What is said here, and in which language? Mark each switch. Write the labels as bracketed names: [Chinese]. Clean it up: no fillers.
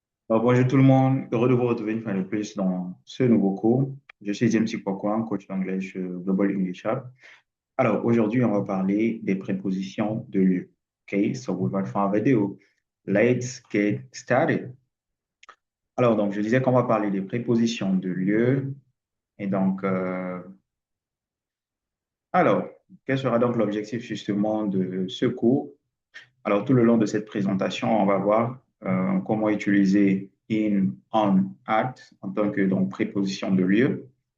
[French] Bonjour tout le monde, heureux de vous retrouver une fois de plus dans ce nouveau cours. Je suis James Ipokwan, coach d'anglais chez Global English Hub. Alors aujourd'hui, on va parler des prépositions de lieu. [English] OK, so without further ado, let's get started. [French] Alors donc, je disais qu'on va parler des prépositions de lieu. Et donc, alors, quel sera donc l'objectif justement de ce cours? Alors, tout le long de cette présentation, on va voir comment utiliser in, on, at en tant que donc, préposition de lieu.